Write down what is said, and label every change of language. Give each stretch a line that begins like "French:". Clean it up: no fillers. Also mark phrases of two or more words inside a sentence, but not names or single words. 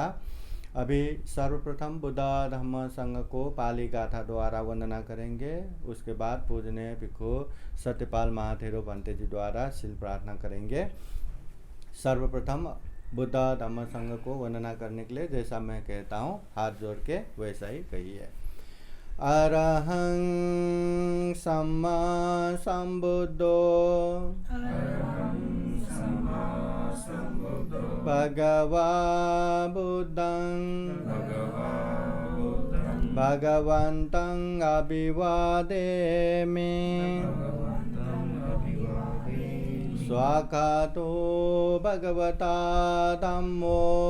Hindi: अभी सर्वप्रथम बुद्ध धम्म संघ को पाली गाथा द्वारा वंदना करेंगे। उसके बाद पूजनीय भिक्खु सत्यपाल महाथेरो बंते जी द्वारा शील प्रार्थना करेंगे। सर्वप्रथम बुद्ध धम्म संघ को वंदना करने के लिए जैसा मैं कहता हूँ हाथ जोड़ के वैसा ही कहिए।
Pali: अरहं सम्मा सम्बुद्धो भगवा बुद्धं भगवन्तं अभिवादेमि स्वाखातो भगवता धम्मो